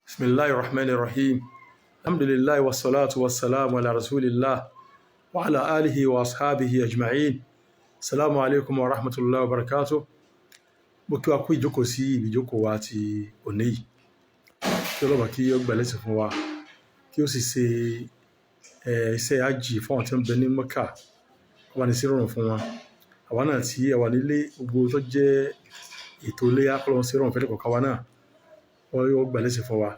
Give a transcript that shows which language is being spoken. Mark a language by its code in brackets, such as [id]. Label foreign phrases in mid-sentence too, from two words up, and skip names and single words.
[ar] بسم الله الرحمن الرحيم. الحمد لله والصلاة والسلام على رسول الله وعلى آله وأصحابه أجمعين. السلام عليكم ورحمة الله وبركاته. [yo] Mo kí wa kú ìjókòó sí ibi ìjókòó wa ti òní yìí. Kí Ọlọ́run kí ó gbà lẹ́sìn fún wa, kí ó sì ṣe iṣẹ́ hajj fún àwọn tí ń bẹ ní Mẹ́kà, kó bá ní sí rọrùn fún wọn. Àwa náà tí a wà nílé, gbogbo tó jẹ́ ètò iléyá, k'Ọlọ́run sí rọrùn fẹ́ni kọ̀ọ̀kan wa náà, ó gbà lẹ́sìn fún wa.